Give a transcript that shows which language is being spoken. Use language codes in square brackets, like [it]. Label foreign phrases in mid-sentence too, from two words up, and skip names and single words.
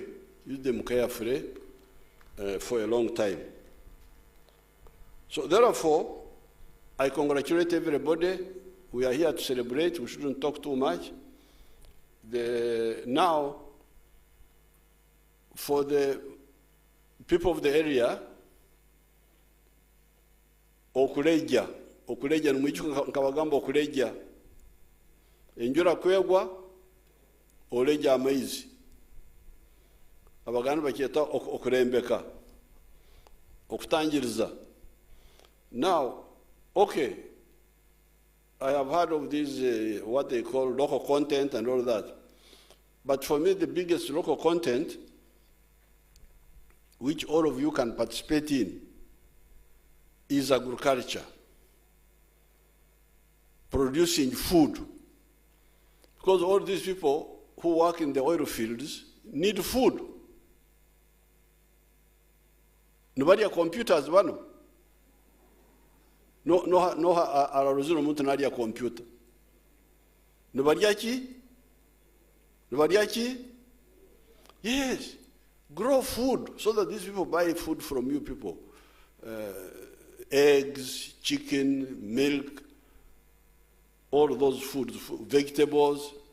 [en] Use them carefully for a long time. So therefore, I congratulate everybody. We are here to celebrate. We shouldn't talk too much. Now, for the people of the area, [nyo] okuleja numwichuka nkabagamba okuleja enjura kwegwa oleja amaizi abaganda bakyeta okurembeka okutangiriza. [en] Now, okay, I have heard of these what they call local content and all that, but for me the biggest local content which all of you can participate in is agriculture, producing food. Because all these people who work in the oil fields need food. Nobody has computers, [nyo] bano. No, araruzino muntu nali ya computer. [en] Nobody achi? Yes. Grow food so that these people buy food from you people. Eggs, chicken, milk, all those foods, vegetables.